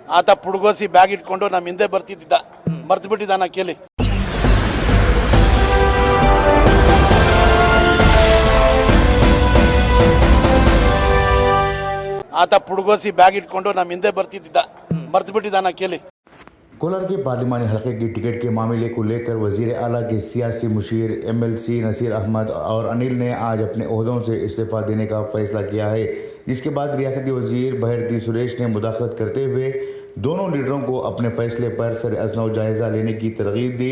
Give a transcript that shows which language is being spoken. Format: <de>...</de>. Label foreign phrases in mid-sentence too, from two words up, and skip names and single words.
<kn>ಆತ ಪುಡ್ಗೋಸಿ ಬ್ಯಾಗ್ ಇಟ್ಕೊಂಡು ನಮ್ಮ ಹಿಂದೆ ಬರ್ತಿದ್ದ, ಮರ್ತು ಬಿಟ್ಟಿದ್ದಾನ ಕೇಳಿ. ಆತ ಪುಡ್ಗೋಸಿ ಬ್ಯಾಗ್ ಇಟ್ಕೊಂಡು ನಮ್ಮ ಹಿಂದೆ ಬರ್ತಿದ್ದ, ಮರ್ತು ಬಿಟ್ಟಿದ್ದಾನ ಕೇಳಿ.</kn> <ur>کولار کے پارلیمانی حلقے کی ٹکٹ کے معاملے کو لے کر وزیر اعلیٰ کے سیاسی مشیر MLC نصیر احمد اور انل نے آج اپنے عہدوں سے استعفیٰ دینے کا فیصلہ کیا ہے، جس کے بعد ریاستی وزیر بھارتی سریش نے مداخلت کرتے ہوئے دونوں لیڈروں کو اپنے فیصلے پر سر از نو جائزہ لینے کی ترغیب دی.</ur>